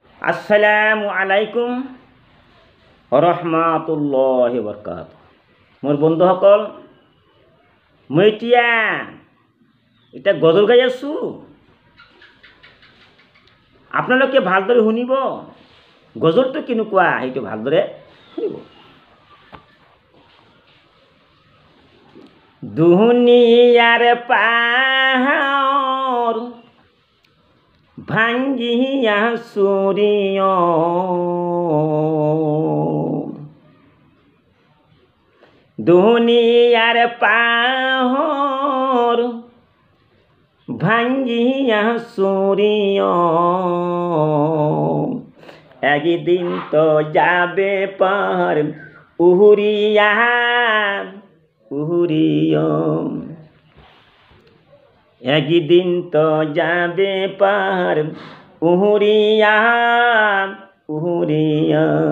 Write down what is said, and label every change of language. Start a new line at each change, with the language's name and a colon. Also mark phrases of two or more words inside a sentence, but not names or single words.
Arabic: السلام عليكم رحمة الله بركاته.
Assamese: মোর বন্ধুসকল, মই এতিয়া এটা গজল গাই আছোঁ। আপোনালোকে ভালদৰে শুনিব। গজলটো কেনেকুৱা সেইটো ভালদৰে শুনিব।
Bangla: দুনিয়াৰ পাহাৰ ভাঙ্গিয়া চুৰিয়, দুনিয়াৰ পাহাৰ ভাঙ্গিয়া চুৰিয়, একদিন তো যাবে পার উহুরিয়া উহুরিয়, একদিন তো যাবে পার উহুরিয়া উহুরিয়া।